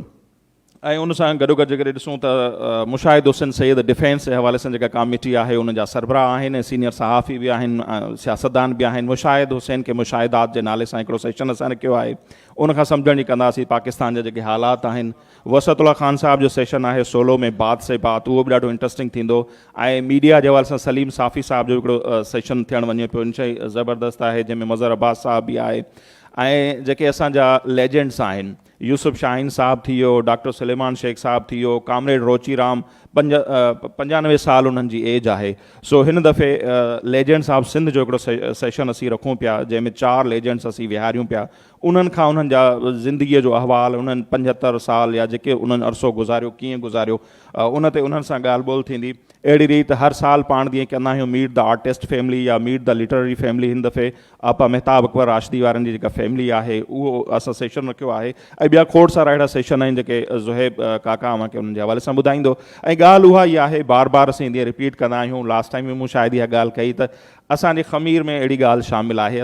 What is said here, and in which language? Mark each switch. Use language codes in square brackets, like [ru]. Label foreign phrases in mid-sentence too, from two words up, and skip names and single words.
[sd] ऐं उन सां गॾोगॾु जेकॾहिं ॾिसूं त मुशाहिद हुसैन सैयद डिफेंस जे हवाले सां जेका कमिटी आहे उन जा सरबराह आहिनि, सीनियर सहाफ़ी बि आहिनि, सियासतदान बि आहिनि। मुशाहिद हुसैन खे मुशाहिदात जे नाले सां हिकिड़ो सेशन असां रखियो आहे। उनखां सम्झण जी कंदासीं पाकिस्तान जा जेके हालात आहिनि। वसतुल्ला ख़ान साहब जो सेशन आहे 16 में बात से बात, उहो बि ॾाढो इंट्रस्टिंग थींदो। ऐं मीडिया जे हवाले सां सलीम साफ़ी साहब जो हिकिड़ो सेशन थियणु वञे पियो, इनशाई ज़बरदस्त आहे, जंहिंमें मज़हर अब्बास साहब बि आहे। ऐं जेके असांजा लेजेंड्स आहिनि, यूसुफ शाहीन साहब थी वियो, डॉक्टर सुलेमान शेख साहब थी वियो, कामरेड रोची राम, 95 साल उन्हनि जी एज आहे। सो हिन दफ़े [en] legends of Sindh [sd] जो हिकिड़ो सेशन असीं रखूं पिया जंहिंमें 4 लेजेंड्स असीं विहारियूं पिया। उन्हनि खां उन्हनि जा ज़िंदगीअ जो अहवाल, उन्हनि 75 साल या जेके उन्हनि अरसो गुज़ारियो कीअं गुज़ारियो, उन ते उन्हनि सां ॻाल्हि ॿोल थींदी। अहिड़ी रीति हर साल पाण जीअं कंदा आहियूं [en] meet the artist family [sd] या [en] meet the literary family, [sd] हिन दफ़े आपा मेहताब अकबर राशिदी वारनि जी जेका फैमिली आहे उहो असां सेशन रखियो आहे। ऐं ॿिया खोड़ सारा अहिड़ा सेशन आहिनि जेके ज़ुहैब काका अव्हांखे उन्हनि जे हवाले सां ॿुधाईंदो। ऐं ॻाल्हि उहा ई आहे, बार बार असीं ईंदी रिपीट कंदा आहियूं। [en] last time [sd] बि मूं शायदि इहा ॻाल्हि कई त असांजे ख़मीर में अहिड़ी ॻाल्हि शामिलु आहे।